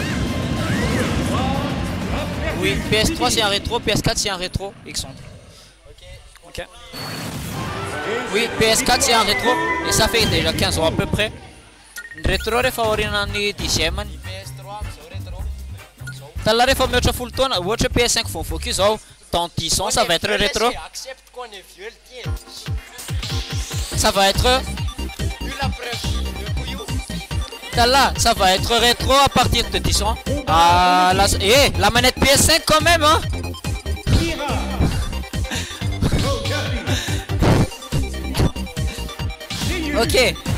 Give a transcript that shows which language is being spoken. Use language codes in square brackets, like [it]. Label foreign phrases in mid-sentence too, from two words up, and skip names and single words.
[fr] Oui, PS3 c'est un rétro, PS4 c'est un rétro, Xandre. Ok. Oui, PS4 c'est un rétro et ça fait déjà 15 ans à peu près. [mg] Rétro refavorinan'ny 10e. T'as refa mihoatra folo taona, ohatra PS5 vao mivoaka io zao, [fr] dans 10 ans ça va être rétro. Ça va être Là, ça va être rétro à partir de 10 ans. Ah, la manette PS5 quand même, hein. Ok.